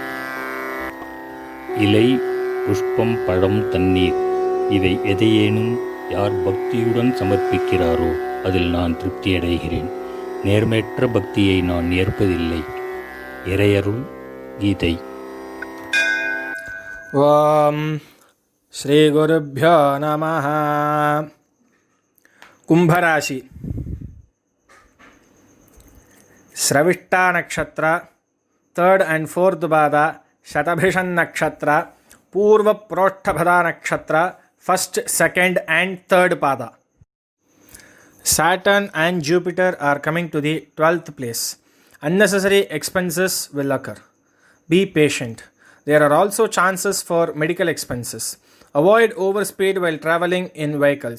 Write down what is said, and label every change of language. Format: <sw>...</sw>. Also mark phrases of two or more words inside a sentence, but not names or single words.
<ta>இலை, புஷ்பம், பழம், தண்ணீர் இவை எதையேனும் யார் பக்தியுடன் சமர்ப்பிக்கிறாரோ அதில் நான் திருப்தியடைகிறேன். நேர்மையற்ற பக்தியை நான் ஏற்பதில்லை. இறையருள் கீதை. ஓம் ஸ்ரீ குருப்யோ நமஹ.</ta> <kn>ಕುಂಭರಾಶಿ ಸ್ರವಿಷ್ಠಾ ನಕ್ಷತ್ರ, 3rd and 4th ಪಾದ, ಶತಭಿಷನ್ ನಕ್ಷತ್ರ, ಪೂರ್ವ ಪ್ರೋಷ್ಠಭದ ನಕ್ಷತ್ರ, 1st, 2nd and 3rd ಪಾದ.</kn> <en>Saturn and Jupiter are coming to the 12th place. Unnecessary expenses will occur. Be patient. There are also chances for medical expenses. Avoid overspeed while traveling in vehicles.</en>